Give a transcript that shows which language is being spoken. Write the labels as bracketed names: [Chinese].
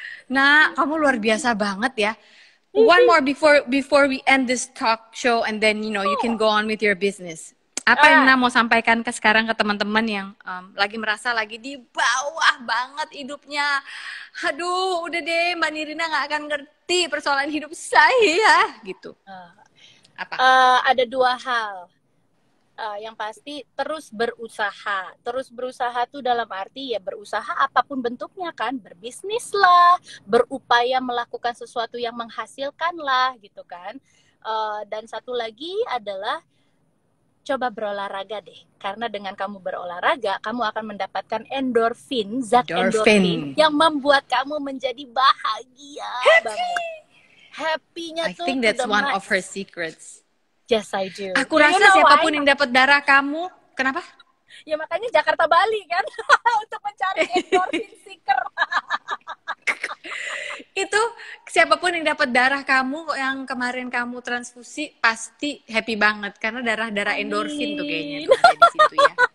[Indonesian] Nah, kamu luar biasa banget ya. [English] One more before we end this talk show and then you can go on with your business. [Indonesian] Apa yang mau sampaikan sekarang ke teman-teman yang lagi merasa lagi di bawah banget hidupnya. Aduh, udah deh Mbak Nirina nggak akan ngerti persoalan hidup saya gitu. Apa? Ada 2 hal. yang pasti terus berusaha. Terus berusaha tuh dalam arti ya berusaha apapun bentuknya kan, berbisnis lah, berupaya melakukan sesuatu yang menghasilkan lah gitu kan. Dan satu lagi adalah coba berolahraga deh, karena dengan kamu berolahraga kamu akan mendapatkan endorfin, zat endorfin yang membuat kamu menjadi bahagia banget. Happy-nya [English] I [Indonesian] tuh [English] think that's one of her secrets. Yes, I do. [Indonesian] Aku rasa siapapun yang dapat darah kamu, kenapa? Ya makanya Jakarta Bali kan untuk mencari [English] endorphin seeker. [Indonesian] Itu siapapun yang dapat darah kamu yang kemarin kamu transfusi pasti happy banget karena darah endorfin tuh kayaknya tuh ada di situ ya.